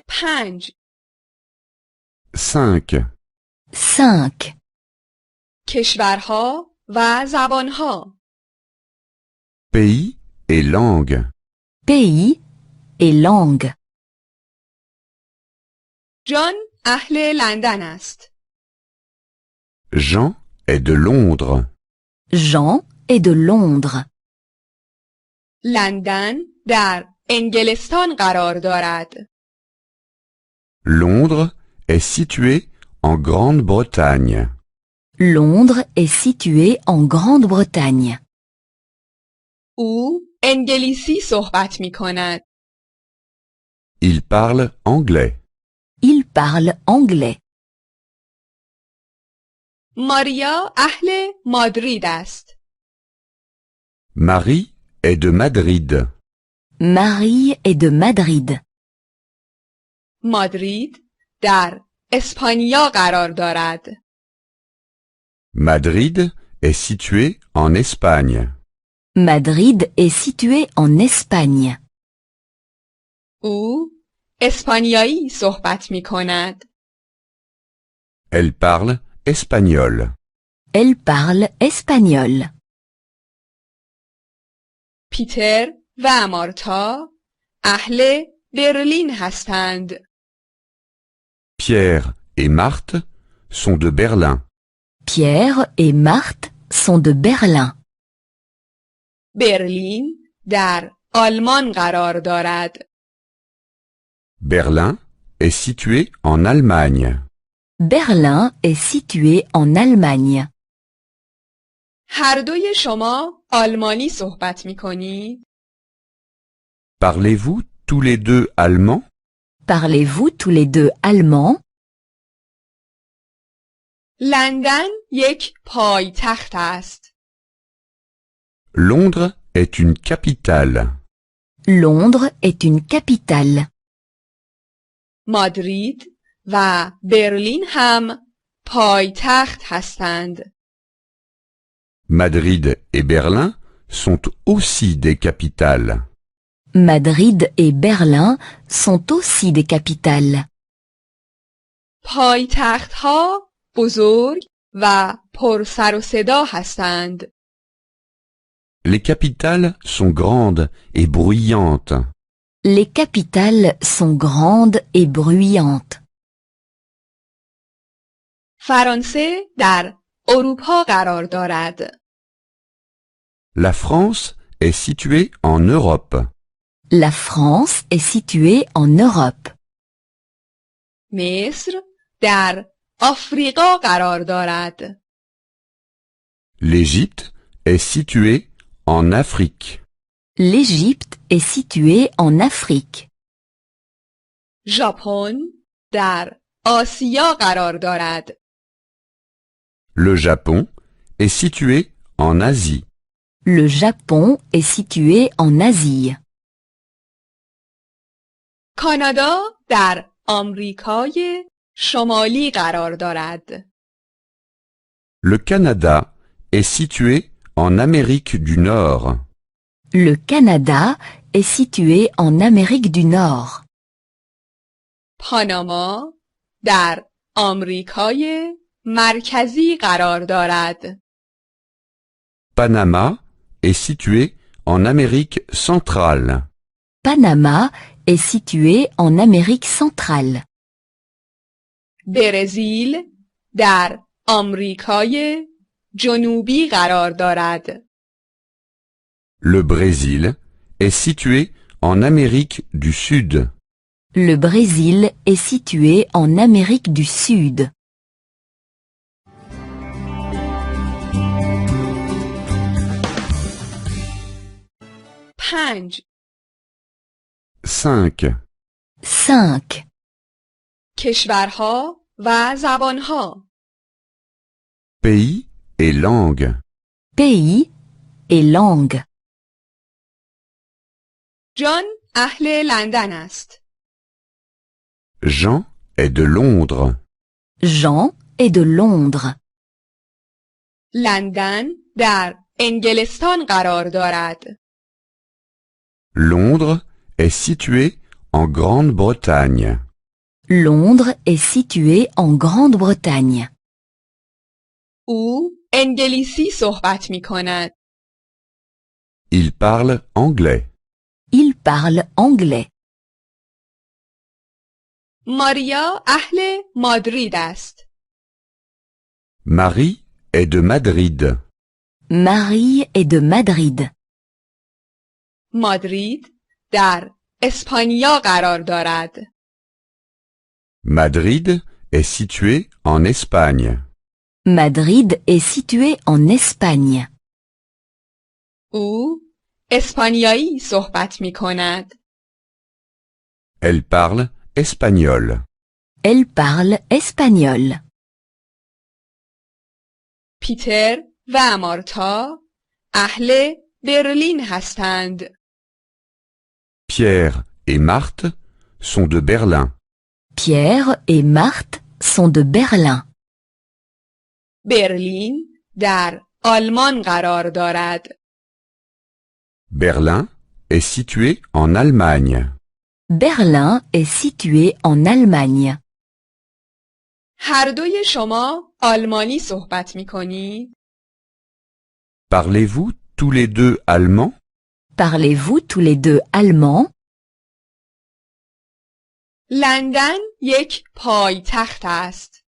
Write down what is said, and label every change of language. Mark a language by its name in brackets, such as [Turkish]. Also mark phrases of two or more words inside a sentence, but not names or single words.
[Persian] 5 [French] 5. 5. [Persian] کشورها و زبانها. [French] Pays et langues. Pays et langue. [Persian] جان اهل لندن است. [French] Jean est de Londres. Jean est de Londres. [Persian] لندن در انگلستان قرار دارد. [French] Londres est situé en Grande-Bretagne. Londres est situé en Grande-Bretagne. [Persian] او انگلیسی صحبت می کند. [French] Il parle anglais. Il parle anglais. [Persian] ماریا اهل مادرید است. [French] Marie est de Madrid. Marie est de Madrid. [Persian] مادرید در اسپانیا قرار دارد. [French] Madrid est situé en Espagne. Madrid est situé en Espagne. [Persian] او اسپانیایی صحبت می کند. [French] Elle parle espagnol. Elle parle espagnol. [Persian] پیتر و مارتا اهل برلین هستند. [French] Pierre et Marthe sont de Berlin. Pierre et Marthe sont de Berlin. [Persian] برلین در آلمان قرار دارد. [French] Berlin est situé en Allemagne. Berlin est situé en Allemagne. [Persian] هر دوی شما آلمانی صحبت می کنید؟ [French] Parlez-vous tous les deux allemand? Parlez-vous tous les deux allemand? [Persian] لندن یک پایتخت است. [French] Londres est une capitale. Londres est une capitale. [Persian] مادرید و برلین هم پایتخت هستند. [French] Madrid et Berlin sont aussi des capitales. Madrid et Berlin sont aussi des capitales. [Persian] پایتخت‌ها بزرگ و پر سر و صدا هستند. [French] Les capitales sont grandes et bruyantes. Les capitales sont grandes et bruyantes. [Persian] فرانسه در اروپا قرار دارد. [French] La France est située en Europe. La France est située en Europe. [Persian] مصر در آفریقا قرار دارد. [French] L'Égypte est située en Afrique. L'Égypte est située en Afrique. [Persian] ژاپن در آسیا قرار دارد. [French] Le Japon est situé en Asie. Le Japon est situé en Asie. [Persian] کانادا در آمریکای شمالی قرار دارد. [French] Le Canada est situé en Amérique du Nord. Le Canada est situé en Amérique du Nord. [Persian] پاناما در آمریکای مرکزی قرار دارد. [French] Panama est situé en Amérique centrale. Panama est situé en Amérique centrale. [Persian] برزیل در آمریکای جنوبی قرار دارد. [French] Le Brésil est situé en Amérique du Sud. Le Brésil est situé en Amérique du Sud. [Persian] پنج [French] 5. 5. [Persian] کشورها و زبانها. [French] Pays et langues. Pays et langue. [Persian] جان اهل لندن است. [French] Jean est de Londres. Jean est de Londres. [Persian] لندن در انگلستان قرار دارد. [French] Londres est situé en Grande-Bretagne. Londres est situé en Grande-Bretagne. [Persian] او انگلیسی صحبت می کند. [French] Il parle anglais. Il parle anglais. [Persian] ماریا اهل مادرید است. [French] Marie est de Madrid. Marie est de Madrid. [Persian] مادرید در اسپانیا قرار دارد. [French] Madrid est situé en Espagne. Madrid est situé en Espagne. [Persian] او اسپانیایی صحبت می کند. [French] Elle parle espagnol. Elle parle espagnol. [Persian] پیتر و مارتا اهل برلین هستند. [French] Pierre et Marthe sont de Berlin. Pierre et Marthe sont de Berlin. [Persian] برلین در آلمان قرار دارد. [French] Berlin est situé en Allemagne. Berlin est situé en Allemagne. [Persian] هر دوی شما آلمانی صحبت می کنید؟ [French] Parlez-vous tous les deux allemand? Parlez-vous tous les deux allemand? [Persian] لندن یک پایتخت است.